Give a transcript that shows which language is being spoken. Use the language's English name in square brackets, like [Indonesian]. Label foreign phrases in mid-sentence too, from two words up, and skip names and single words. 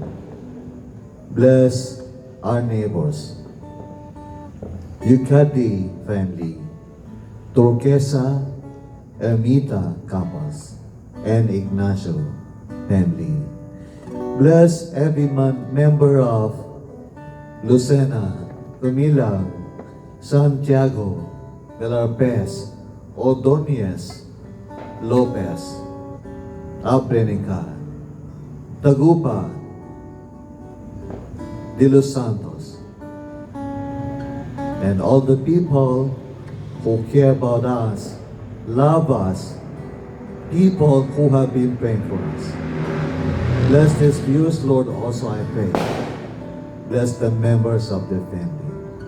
[English] Bless our neighbors. Yukadi family, Turquesa, Ermita Campos, and Ignacio family. Bless every member of Lucena, Camila, Santiago, Belarpes, Ordonez, Lopez, Abrenica, Tagupa, De Los Santos, and all the people who care about us, love us, people who have been praying for us. Bless these viewers, Lord, also I pray. Bless the members of the family.